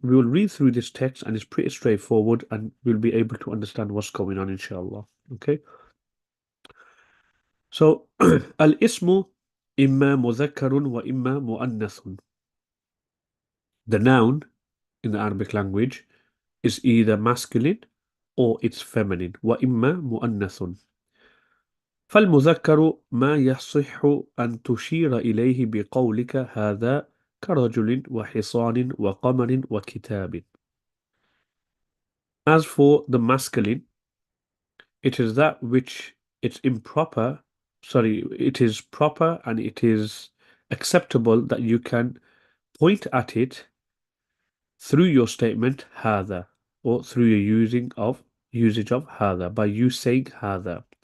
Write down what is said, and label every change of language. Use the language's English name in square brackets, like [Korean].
[English] We will read through this text and it's pretty straightforward and we'll be able to understand what's going on, inshallah. Okay. [Arabic] So, al-ismu imma mudhakkarun wa imma muannathun. [English] The noun in the Arabic language is either masculine or it's feminine. [Arabic] وإما مؤنث. فالمذكر ما يصح أن تشير إليه بقولك هذا كرجل وحصان وقمر وكتاب. [English] As for the masculine, it is that which it's improper, it is proper and it is acceptable that you can point at it through your statement هذا, or through your usage of هذا, by you saying هذا.